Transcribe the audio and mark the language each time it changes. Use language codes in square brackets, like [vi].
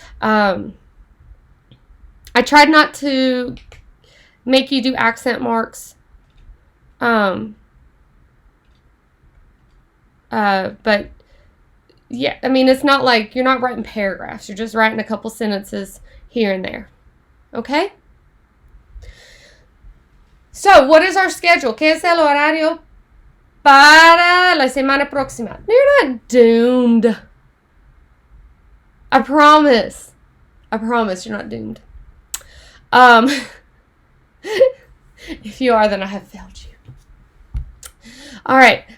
[en] I tried not to make you do accent marks. But yeah, I mean, it's not like you're not writing paragraphs. You're just writing a couple sentences here and there. Okay? So, what is our schedule? [es] ¿Qué es el horario para la semana próxima? [en] You're not doomed. I promise. I promise you're not doomed. If you are, then I have failed you. All right.